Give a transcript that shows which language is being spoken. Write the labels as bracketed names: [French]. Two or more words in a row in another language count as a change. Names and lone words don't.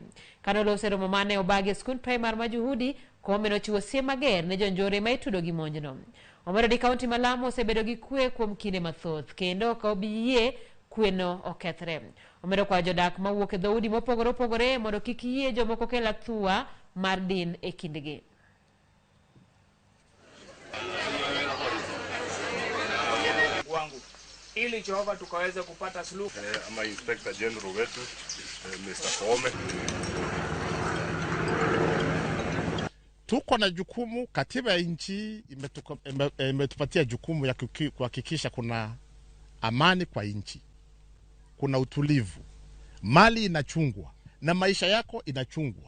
[Luo (Kenya and Tanzania)] Kanolose romo mane obagi e skund primar ma Juhudi, Koome nochiwo siem mager ne jonjore ma itudo gi monjno. Omedo ni kaunti ma Lamu osebedo gi kwe kuom kinde mathoth kendo ka obiyie kweno okethre. Omedo kwa jodak mawuok e dhoudi mopogore opogore mondo kik yie jomoko kel athua mar din e kindgi. [Swahili] Wangu ili Jehova tukaweze kupata suluhu. Ama Inspector General wetu Mr. Koome. Tuko na jukumu, katiba ya nchi imetupatia jukumu ya kuhakikisha kuna amani kwa nchi, kuna utulivu, mali inachungwa na maisha yako inachungwa.